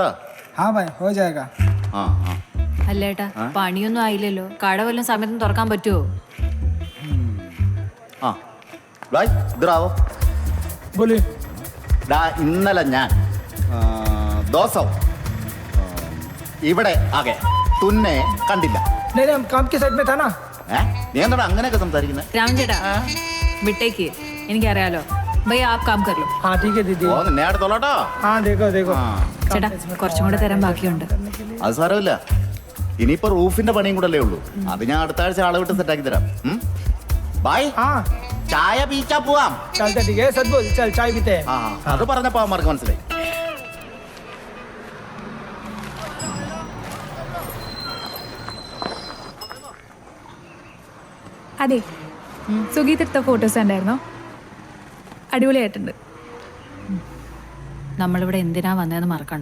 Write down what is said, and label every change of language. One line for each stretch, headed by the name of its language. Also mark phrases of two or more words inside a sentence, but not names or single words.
Hindi: हाँ भाई हो जाएगा. ആ ആ
Malayalam: അല്ലേട്ടാ, പണിയൊന്നും ആയില്ലല്ലോ. കട വല്ലതും സമയത്തും തുറക്കാൻ പറ്റുമോ? ആ ഭായ് ഇതാവോ.
Hindi: बोलिए.
Malayalam: ഇന്നലെ ഞാൻ ദിവസവും ഇവിടെ ആകെ തുന്നെ കണ്ടില്ല.
Hindi: नहीं नहीं हम काम की साइड में था ना.
Malayalam: നീ എന്താ അങ്ങനെയൊക്കെ സംസാരിക്കുന്നത്? രാമൻ ചേട്ടാ വിട്ടേക്ക്, എനിക്കറിയാലോ.
Hindi: भैया आप काम कर लो. हाँ ठीक है दीदी.
Malayalam: ഓ നിന്നെ അടുത്തോളട്ടോ.
Hindi: हाँ देखो देखो.
Malayalam: ചേട്ടാ കുറച്ചും കൂടെ തരാൻ ബാക്കിയുണ്ട്. അത് സാരമില്ല, ഇനിയിപ്പോ റൂഫിന്റെ പണിയും കൂടെ അല്ലേ ഉള്ളൂ. അത് ഞാൻ അടുത്ത ആഴ്ച ആളെ വിട്ട് സെറ്റാക്കി തരാം. ബായ്.
Hindi: हाँ
Malayalam: ചായ പീച്ചാ പോവാം.
Hindi: चलते ठीक है. सच बोल चल चाय पीते हैं.
Malayalam: അത് പറഞ്ഞപ്പോ അവന്മാർക്ക് മനസ്സിലായി. അതെ, സുഗീത് എടുത്ത ഫോട്ടോസ് ഉണ്ടായിരുന്നോ? അടിപൊളിയായിട്ടുണ്ട്. നമ്മളിവിടെ എന്തിനാ വന്നതെന്ന് മറക്കണ്ട.